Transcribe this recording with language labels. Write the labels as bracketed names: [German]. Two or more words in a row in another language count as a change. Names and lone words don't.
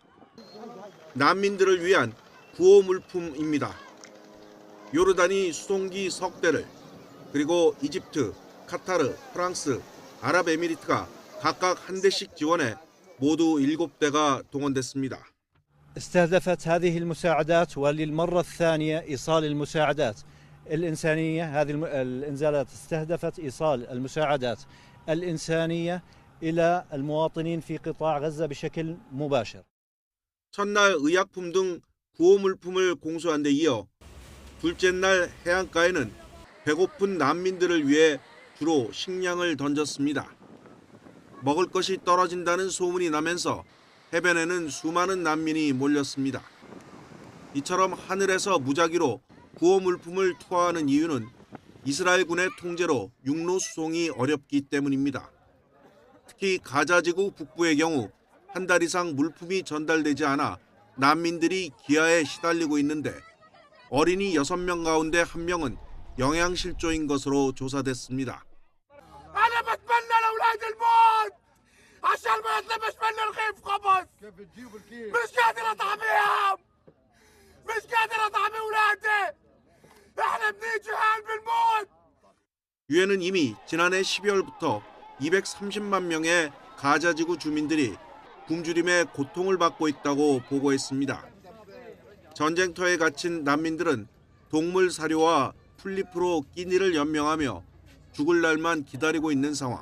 [Korean] 난민들을 위한 구호 물품입니다. 요르단이 수송기 석 대를, 그리고 이집트, 카타르, 프랑스, 아랍에미리트가 각각 한 대씩 지원해 모두 7대가 동원됐습니다. [Arabic] استهدفت هذه المساعدات وللمرة الثانية إيصال المساعدات الإنسانية. هذه الإنزالات استهدفت إيصال المساعدات الإنسانية إلى المواطنين في قطاع غزة بشكل مباشر. [Korean] 첫날 의약품 등 구호 물품을 공수한 데 이어 둘째 날 해안가에는 배고픈 난민들을 위해 주로 식량을 던졌습니다. 먹을 것이 떨어진다는 소문이 나면서 해변에는 수많은 난민이 몰렸습니다. 이처럼 하늘에서 무작위로 구호 물품을 투하하는 이유는 이스라엘군의 통제로 육로 수송이 어렵기 때문입니다. 특히 가자지구 북부의 경우 한 달 이상 물품이 전달되지 않아 난민들이 기아에 시달리고 있는데 어린이 6명 가운데 1명은 영양실조인 것으로 조사됐습니다. [Arabic] أنا بتمنى لأولاد الموت عشان ما يطلبش مني رغيف خبز. مش قادر أطعميهم. مش قادر أطعم أولادي. إحنا بنيجي هان بالموت. [Korean] 유엔은 이미 지난해 12월부터 230만 명의 가자지구 주민들이 굶주림의 고통을 받고 있다고 보고했습니다. 전쟁터에 갇힌 난민들은 동물 사료와 풀잎으로 끼니를 연명하며 죽을 날만 기다리고 있는 상황.